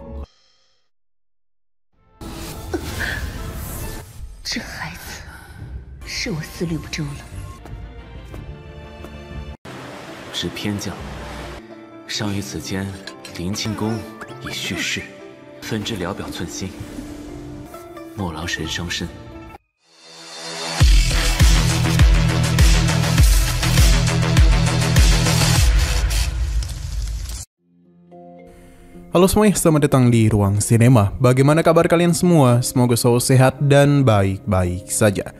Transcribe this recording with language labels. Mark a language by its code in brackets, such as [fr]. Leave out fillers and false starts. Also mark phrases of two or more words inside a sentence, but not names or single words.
[zh] 这孩子是我思虑不周了。是偏将，尚于此间，林清宫已去世，分之聊表寸心，莫劳神伤身。 [id] Halo semuanya, selamat datang di Ruang Sinema. Bagaimana kabar kalian semua? Semoga selalu sehat dan baik-baik saja.